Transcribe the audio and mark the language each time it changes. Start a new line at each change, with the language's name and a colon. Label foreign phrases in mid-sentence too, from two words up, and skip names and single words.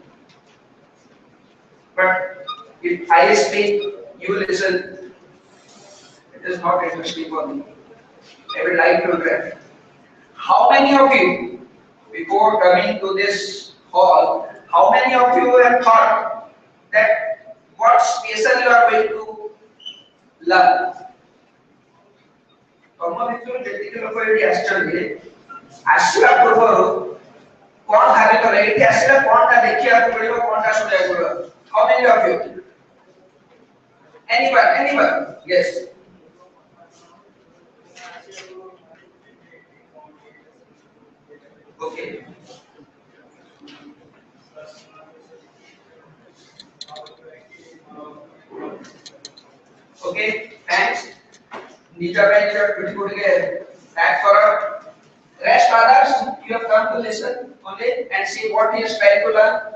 English: But if I speak, you listen, it is not interesting for me. I would like to know how many of you, before coming to this hall, how many of you have thought that what special you are going to learn?
Odia: ଆସିଲା ପୂର୍ବରୁ କଣ ଭାବି କଲେ ଏଠି ଆସିଲେ କଣଟା ଦେଖିବାକୁ ମିଳିବ କଣଟା ଶୁଣିବାକୁ ମିଳିବ
English: how many of you anyone yes okay okay thanks Nita bhai beautifully back for rest others, you have come to listen only and see what he is trying to learn.